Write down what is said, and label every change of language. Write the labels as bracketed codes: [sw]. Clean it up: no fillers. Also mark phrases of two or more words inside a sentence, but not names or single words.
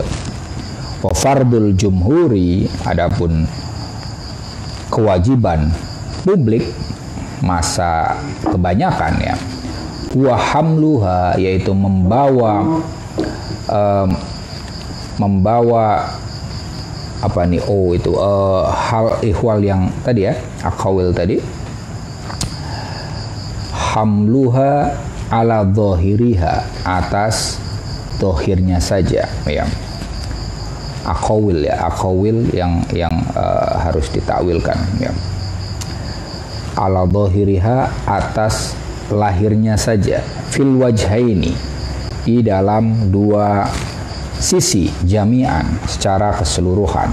[ar] وفرض الجمهور, [id] adapun kewajiban publik, masa kebanyakan ya, [ar] وحملها, [id] yaitu membawa apa nih, itu hal ihwal yang tadi ya, akawil tadi, [ar] حملها على ظاهرها, [id] atas dohirnya saja, ya. Aqawil yang harus ditakwilkan, ya. [ar] على ظاهرها, [id] atas lahirnya saja, [ar] في الوجهين, [id] di dalam dua sisi, jami'an, secara keseluruhan.